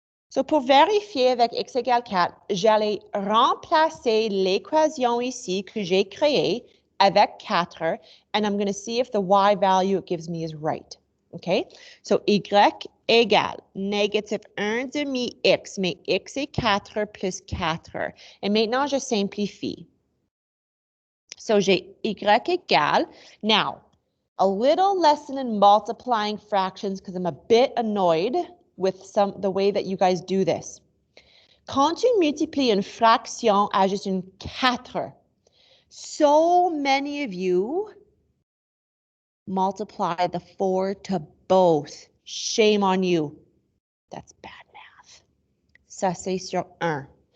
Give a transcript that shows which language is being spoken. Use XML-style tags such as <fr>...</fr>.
<fr>So, pour vérifier avec x égale 4, j'allais remplacer l'équation ici que j'ai créée avec 4,</fr> <en>and I'm going to see if the y value it gives me is right.</en> <fr>Okay? So, y égale négative 1 demi x, mais x est 4 plus 4. Et maintenant, je simplifie. So, j'ai y égale.</fr> <en>Now, a little lesson in multiplying fractions because I'm a bit annoyed with the way that you guys do this.</en> <fr>Quand tu multiplies une fraction à juste une 4,</fr> <en>so many of you multiply the 4 to both. Shame on you. That's bad math.</en> <fr>Ça, c'est sur 1.</fr>